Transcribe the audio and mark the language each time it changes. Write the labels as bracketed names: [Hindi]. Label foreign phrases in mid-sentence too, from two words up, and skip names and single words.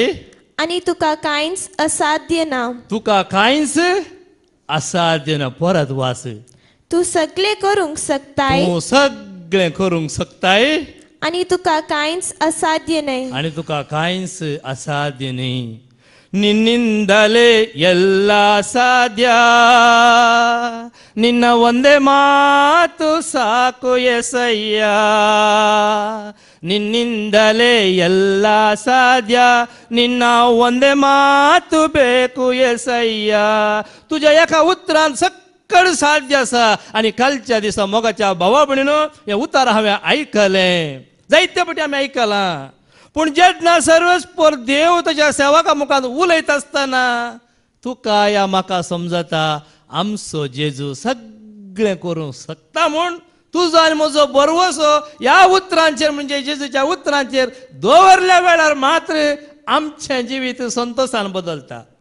[Konkani] आनी तुका कांयच असाध्य ना. तुका कांयच असाध्य ना. परत वास. तूं सगळें करूंक शकताय. तूं सगळें करूंक शकताय आनी तुका कांयच असाध्य न्हय. आनी तुका कांयच असाध्य न्हय. [Kannada] ನಿನ್ನಿಂದಲೇ ಎಲ್ಲ ಸಾಧ್ಯ, ನಿನ್ನ ಒಂದೇ ಮಾತು ಸಾಕು ಎಸಯ್ಯ. ನಿನ್ನಿಂದಲೇ ಎಲ್ಲ ಸಾಧ್ಯ, ನಿನ್ನ ಒಂದೇ ಮಾತು ಬೇಕು ಎಸಯ್ಯ. [Konkani] तुझ्या एका उतरान सकळ साध्य आसा. आनी कालच्या दिसा मोगाच्या भावा भयणीनो हे उतार हांवें आयकलें. जायते फावटी आमी आयकलां. पूण जेन्ना सर्वस्पर देव तुज्या सेवका मुखार उलयता आसतना तुका या म्हाका समजता आमचो जेजू सगळें करूंक शकता म्हूण तुजो आनी म्हजो बरवसो ह्या उतरांचेर म्हणजे जेजूच्या उतरांचेर दवरल्या वेळार मात्र आमचें जिवीत संतोशान बदलता.